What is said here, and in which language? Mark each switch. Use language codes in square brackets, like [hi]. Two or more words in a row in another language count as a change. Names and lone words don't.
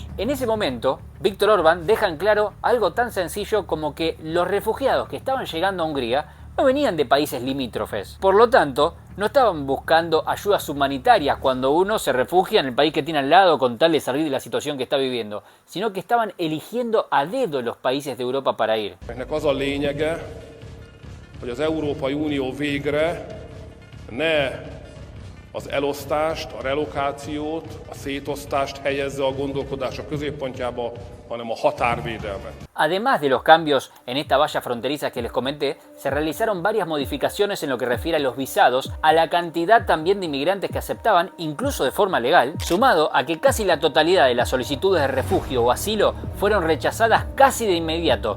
[es] En ese momento, Viktor Orbán deja en claro algo tan sencillo como que los refugiados que estaban llegando a Hungría no venían de países limítrofes. Por lo tanto, no estaban buscando ayudas humanitarias cuando uno se refugia en el país que tiene al lado con tal de salir de la situación que está viviendo, sino que estaban eligiendo a dedo los países de Europa para ir. [hu] Ennek az a lényege, hogy az Európai Unió végre ne az elosztást, a relokációt, a szétosztást helyezze a gondolkodása középpontjába, hanem a határvédelmet. [es] Además de los cambios en esta valla fronteriza que les comenté, se realizaron varias modificaciones en lo que refiere a los visados, a la cantidad también de inmigrantes que aceptaban, incluso de forma legal, sumado a que casi la totalidad de las solicitudes de refugio o asilo fueron rechazadas casi de inmediato.